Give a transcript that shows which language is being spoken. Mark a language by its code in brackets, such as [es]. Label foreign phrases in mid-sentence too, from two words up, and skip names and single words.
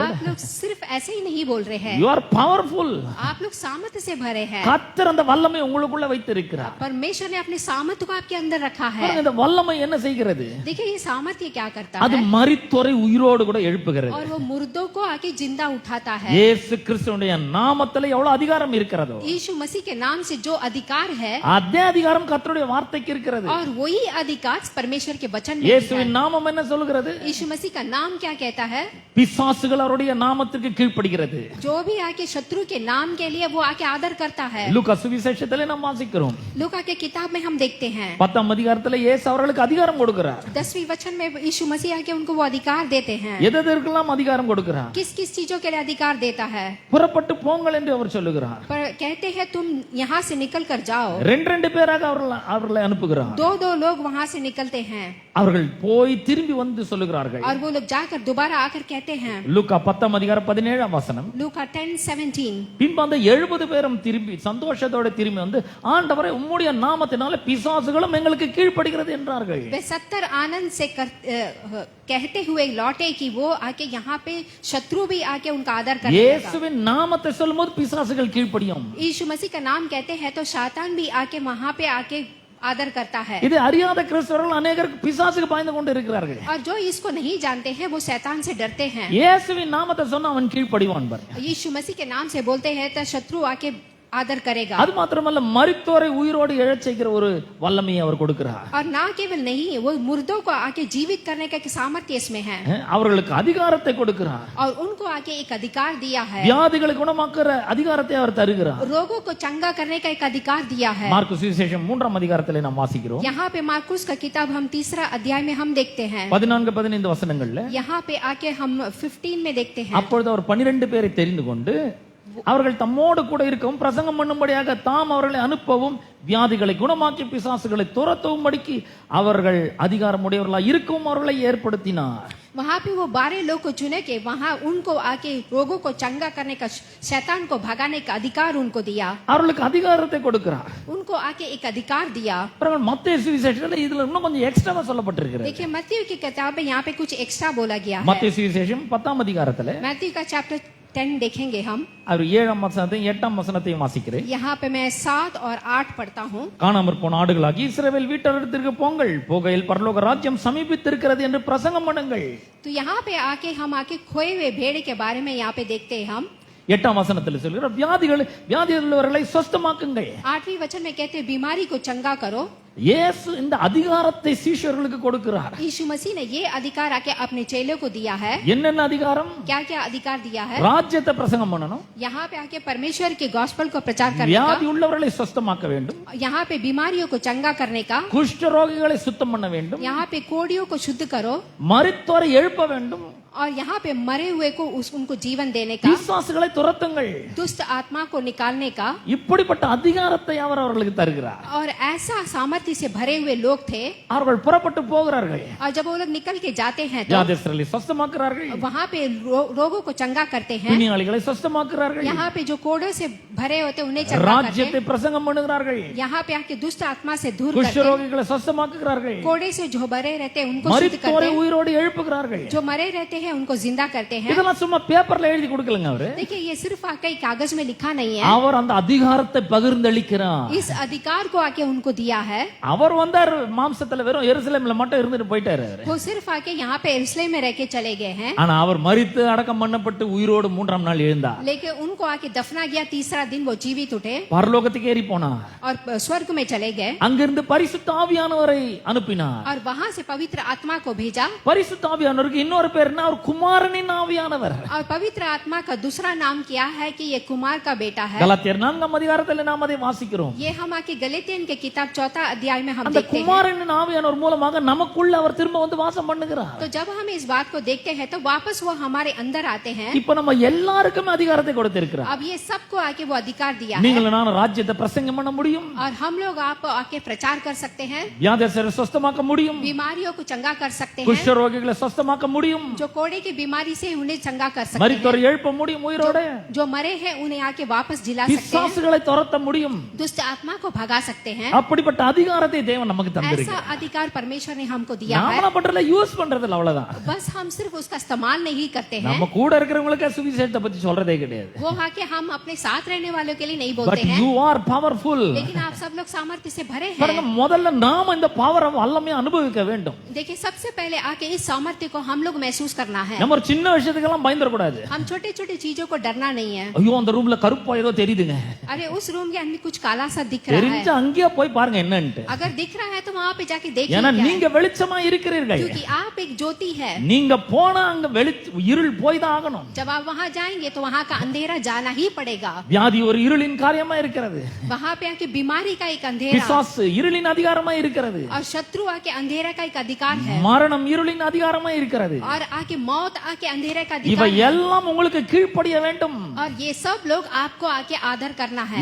[hi] आप लोग सिर्फ ऐसे ही नहीं बोल रहे हैं, [en] You are powerful. [hi] आप लोग सामर्थ्य से भरे हैं। [ta] கர்த்தர் அந்த வல்லமை உங்களுக்குள்ள வைத்திருக்கிறார். [hi] परमेश्वर ने अपने सामर्थ्य को आपके अंदर रखा है। [ta] பாருங்க, இந்த வல்லமை என்ன செய்கிறது? [hi] देखिए ये सामर्थ्य क्या करता [ta] அது [hi] है, [ta] மரித்தோரை உயிரோடு கூட எழுப்புகிறது. [hi] और वो मुर्दों को आके जिंदा उठाता है। [ta] இயேசு கிறிஸ்துவுடைய நாமத்துல எவ்வளவு அதிகாரம் இருக்கிறதோ [hi] यीशु मसीह के नाम से जो अधिकार है, [ta] அதே அதிகாரம் கர்த்தருடைய வார்த்தைக்கு இருக்கிறது. [hi] और वही अधिकार परमेश्वर के वचन में भी है। [ta] இயேசுவின் நாமம் என்ன சொல்கிறது? [hi] यीशु मसीह का नाम क्या कहता है, [ta] பிசாசுகள் அவருடைய நாமத்துக்கு கீழ்ப்படிகிறது. [hi] जो भी आके शत्रु के नाम के लिए वो आके आदर करता है। [ta] லூக்கா சுவிசேஷத்திலே நாம் வாசிக்கிறோம். [hi] लूका के किताब में हम देखते हैं [ta] 10ஆம் அதிகாரத்துல இயேசு அவர்களுக்கு அதிகாரம் கொடுக்கிறார். [hi] 10वीं वचन में यीशु मसीह आके उनको वो अधिकार देते हैं। [ta] எதற்கெல்லாம் அதிகாரம் கொடுக்கிறார்? [hi] किस किस चीजों के लिए अधिकार देता है, [ta] புறப்பட்டு போங்கள் என்று அவர் சொல்லுகிறார். [hi] पर कहते हैं तुम यहाँ से निकल कर जाओ। [ta] ரெண்டு பேராக அவர்களை அனுப்புகிறார். [hi] दो दो लोग वहां से निकलते हैं, [ta] அவர்கள் போய் திரும்பி வந்து சொல்லுகிறார்கள். [hi] और वो लोग जाकर दोबारा आकर कहते हैं। [ta] லூக்கா 10ஆம் அதிகாரம் 17ஆம் வசனம். [hi] लूका 10:17 [ta] பின்பு அந்த 70 பேரும் திரும்பி சந்தோஷத்தோட திரும்பி வந்து ஆண்டவரே உம்முடைய நாமத்தினால பிசாசுகளும் எங்களுக்கு கீழ்ப்படுகிறது என்றார்கள். [hi] वे 70 आनंद से कहते हुए लौटे कि वो आके यहाँ पे शत्रु भी आके उनका आदर करने लगा। [ta] இயேசுவின் நாமத்தை சொல்லும்போது பிசாசுகள் கீழ்ப்படியும். [hi] यीशु मसीह का नाम कहते हैं तो शैतान भी आके वहां पे आके आदर करता है। [ta] இது அறியாத கிறிஸ்தவர்கள் அநேகர் பிசாசுக்கு பயந்து கொண்டு இருக்கிறார்கள். [hi] और जो इसको नहीं जानते हैं वो शैतान से डरते हैं। [ta] இயேசுவின் நாமத்தை சொன்னா அவன் கீழ்ப்படிவான் பாருங்க. [hi] यीशु मसीह के नाम से बोलते हैं तो शत्रु आके आदर करेगा। [ta] அது மாத்திரமல்ல மரித்தோரை உயிரோடு எழச் செய்கிற ஒரு வல்லமையை அவர் கொடுக்கிறார். [hi] और ना केवल नहीं, वो मुर्दों को आके जीवित करने का सामर्थ्य इसमें है, [ta] அவர்களுக்கு அதிகாரத்தை கொடுக்கிறார். [hi] और उनको आके एक अधिकार दिया है। [ta] வியாதிகளை குணமாக்குற அதிகாரத்தை அவர் தருகிறார். [hi] रोगों को चंगा करने का एक अधिकार दिया है। [ta] மார்க்கு சுவிசேஷம் 3ஆம் அதிகாரத்திலே நாம் வாசிக்கிறோம். [hi] यहाँ पे मार्कुस का किताब हम 3रा अध्याय में हम देखते हैं। [ta] 14-15 வசனங்கள்ல [hi] यहाँ पे आके हम 15 में देखते हैं। [ta] அப்பொழுது அவர் 12 பேரை தெரிந்து கொண்டு அவர்கள் தம்மோடு கூட இருக்கவும் பிரசங்கம் பண்ணும்படியாக தாம் அவர்களை அனுப்பவும் வியாதிகளை குணமாக்கி பிசாசுகளை துரத்தவும் படிக்கு அவர்கள் அதிகாரம் உடையவர்களாக இருக்கவும் அவர்களை ஏற்படுத்தினார். [hi] वहाँ पे वो 12 लोग को चुने के वहाँ उनको आके रोगों को चंगा करने का, शैतान को भगाने का अधिकार उनको दिया। [ta] அவர்களுக்கு அதிகாரத்தை கொடுக்கிறார். [hi] उनको आके एक अधिकार दिया। [ta] பிறகு மத்தேயு சுவிசேஷத்துல இதுல இன்னும் கொஞ்சம் எக்ஸ்ட்ராவா சொல்லப்பட்டிருக்கிறது. [hi] देखिए मत्ती की किताब में यहाँ पे कुछ एक्स्ट्रा बोला गया है। [ta] மத்தேயு சுவிசேஷம் 10ஆம் அதிகாரத்துல [hi] मत्ती का चैप्टर 10 देखेंगे हम। [ta] அவர் 7ஆம் வசனத்தையும் 8ஆம் வசனத்தையும் வாசிக்கிறேன். [hi] यहाँ पे मैं 7 और 8 पढ़ता हूँ। [ta] காணாமற் போன ஆடுகளாகி இஸ்ரவேல் வீட்டரிடத்திற்கு போங்கள், போகையில் பரலோக ராஜ்யம் சமீபித்திருக்கிறது என்று பிரசங்கம் பண்ணுங்கள். [hi] तो यहाँ पे आके हम आके खोए हुए भेड़ के बारे में यहाँ पे देखते हैं हम। [ta] 8ஆம் வசனத்தில் சொல்கிறார் வியாதிகள் உள்ளவர்களை சுஸ்தமாக்குங்கள். [hi] 8वीं वचन में कहते हैं बीमारी को चंगा करो। [ta] இயேசு இந்த அதிகாரத்தை சீஷர்களுக்கு கொடுக்கிறார். [hi] यीशु मसीह ने ये अधिकार आके अपने चेलों को दिया है। [ta] என்னென்ன அதிகாரம்? [hi] क्या क्या अधिकार दिया है? [ta] ராஜ்யத்தை பிரசங்கம் பண்ணணும், [hi] यहाँ पे आके परमेश्वर के गॉस्पेल को प्रचार करने [ta] வியாதி [hi] का, [ta] உள்ளவர்களை சுஸ்தமாக்க வேண்டும், [hi] यहाँ पे बीमारियों को चंगा करने का, [ta] குஷ்ட ரோகிகளை சுத்தம் பண்ண வேண்டும், [hi] यहाँ पे कोड़ियों को शुद्ध करो, [ta] மரித்தோரை எழுப்ப வேண்டும், [hi] और यहाँ पे मरे हुए को उनको जीवन देने का, [ta] பிசாசுகளை துரத்துங்கள். [hi] दुष्ट आत्मा को निकालने का। [ta] இப்படிப்பட்ட அதிகாரத்தை அவர் அவர்களுக்கு தருகிறார். [hi] और ऐसा सामर्थ्य से भरे हुए लोग थे। [ta] அவர்கள் புறப்பட்டு போகிறார்கள். [hi] और जब वो लोग निकल के जाते हैं तो [ta] வியாதிஸ்தர்களை சுஸ்தமாக்குறார்கள், [hi] वहाँ पे रोगों को चंगा करते हैं। [ta] பிணியாளிகளை சுஸ்தமாக்குறார்கள், [hi] यहाँ पे जो कोड़ों से भरे होते उन्हें चंगा करते [ta] ராஜ்யத்தை பிரசங்கம் பண்ணுகிறார்கள், [hi] हैं। यहाँ पे आके दुष्ट आत्मा से दूर करते [ta] குஷ்ட [hi] हैं। [ta] ரோகிகளை சுஸ்தமாக்குகிறார்கள், [hi] कोड़े से जो भरे रहते हैं उनको शुद्ध करते [ta] மரித்தோரை [hi] हैं। [ta] உயிரோடு எழுப்புகிறார்கள். [hi] जो मरे रहते हैं उनको जिंदा करते हैं। [ta] இதெல்லாம் சும்மா பேப்பர்ல எழுதி கொடுக்கலங்க அவரு. [hi] देखिए ये सिर्फ आके कागज में लिखा नहीं है, [ta] அவர் அந்த அதிகாரத்தை பகிர்ந்தளிக்கிறார். [hi] इस अधिकार को आके उनको दिया है। [ta] அவர் வந்தார் மாம்சத்துல வெறும் எருசலேம்ல மட்டும் இருந்துட்டு போயிட்டாரு அவரு. [hi] वो सिर्फ आके यहाँ पे यरूशलेम में रह के चले गए हैं, [ta] ஆனா அவர் மரித்து அடக்கம் பண்ணப்பட்டு உயிரோடு 3ஆம் நாள் எழுந்தார். [hi] लेकिन उनको आके दफना गया। 3रा दिन वो जीवित उठे [ta] பரலோகத்துக்கு ஏறி போனார். [hi] और स्वर्ग में चले गए, [ta] அங்கிருந்து பரிசுத்த ஆவியானவரை அனுப்பினார். [hi] और वहां से पवित्र आत्मा को भेजा। [ta] பரிசுத்த ஆவியானவருக்கு இன்னொரு பேர் என்ன? அவர் குமாரனின் ஆவியானவர். [hi] और पवित्र आत्मा का दूसरा नाम क्या है कि ये कुमार का बेटा है। [ta] கலாத்தியர் 4ஆம் அதிகாரத்துல நாம் அதை வாசிக்கிறோம். [hi] ये हम आके गलातियन के किताब 4था अध्याय में हम [ta] அந்த [hi] देखते हैं। [ta] குமாரனின் ஆவியானவர் மூலமாக நமக்குள்ள அவர் திரும்ப வந்து வாசம் பண்ணுகிறார். [hi] तो जब हम इस बात को देखते हैं तो वापस वो हमारे अंदर आते हैं। [ta] இப்போ நம்ம எல்லாருக்கும் அதிகாரத்தை கொடுத்திருக்கிறார். [hi] अब ये सबको आके वो अधिकार दिया है, [ta] நீங்கள் நான் ராஜ்யத்தை பிரசங்கம் பண்ண முடியும், [hi] और हम लोग आप आके प्रचार कर सकते हैं, [ta] வியாதியஸ்தரை சுஸ்தமாக்க முடியும், [hi] बीमारियों को चंगा कर सकते हैं, [ta] குஷ்ட ரோகிகளை சுஸ்தமாக்க முடியும், [hi] जो कोड़े की बीमारी से उन्हें चंगा कर सकते हैं, [ta] மரித்தோரை எழுப்ப முடியும் உயிரோட, [hi] जो मरे हैं उन्हें आके वापस जिला सकते हैं, [ta] பிசாசுகளை துரத்த முடியும். [hi] दुष्ट आत्मा को भगा सकते हैं। [ta] அப்படிப்பட்ட அதிகாரத்தை தேவன் நமக்கு [hi] ऐसा [ta] தந்திருக்கிறார். [hi] अधिकार परमेश्वर ने हमको दिया है, [ta] நாம பண்றதுல யூஸ் பண்றது இல்ல, அவ்வளவுதான். [hi] बस हम सिर्फ उसका इस्तेमाल नहीं करते हैं। [ta] நம்ம கூட இருக்கிறவங்களுக்கு சுவிசேஷத்தை பத்தி சொல்றதே கிடையாது. [hi] वो आके हम अपने साथ रहने वालों के लिए नहीं [ta] பட் [hi] बोलते हैं, [en] You are powerful. [hi] लेकिन आप सब लोग सामर्थ्य से भरे [ta] பாருங்க, [hi] हैं। [ta] முதல்ல நாம இந்த பவரை வல்லமையை அனுபவிக்க வேண்டும். [hi] देखिए, सबसे पहले आके इस सामर्थ्य को हम लोग महसूस करना है। [ta] நம்ம ஒரு சின்ன விஷயத்துக்கெல்லாம் பயந்துட கூடாது. [hi] हम छोटे छोटे चीजों को डरना नहीं है। [ta] ஐயோ அந்த ரூம்ல கருப்பா ஏதோ தெரியுதுங்க, [hi] अरे उस रूम के अंदर कुछ काला सा दिख रहा है, [ta] தெரிஞ்சா அங்கேயே போய் பாருங்க என்னன்ட்டு. [hi] अगर दिख रहा है तो वहां पे जाके देखिए [ta] ஏன்னா [hi] क्या है। [ta] நீங்க வெளிச்சமா இருக்கிறீர்கள். [hi] क्योंकि आप एक ज्योति है। [ta] நீங்க போனா அங்க இருள் போய் தான் ஆகணும். [hi] जब आप वहां जाएंगे तो वहां का अंधेरा जाना ही पड़ेगा। [ta] வியாதி ஒரு இருளின் காரியமா இருக்கிறது. [hi] वहां पे आके बीमारी का एक अंधेरा, [ta] பிசாசு இருளின் அதிகாரமா இருக்கிறது. [hi] और शत्रु आके अंधेरा का एक अधिकार है, [ta] மரணம் இருளின் அதிகாரமா இருக்கிறது. [hi] और आके मौत आके अंधेरे का [ta] இவை [hi] अधिकार है। [ta] எல்லாம் உங்களுக்கு கீழ்ப்படிய வேண்டும். [hi] और ये सब लोग आपको आके आदर करना है।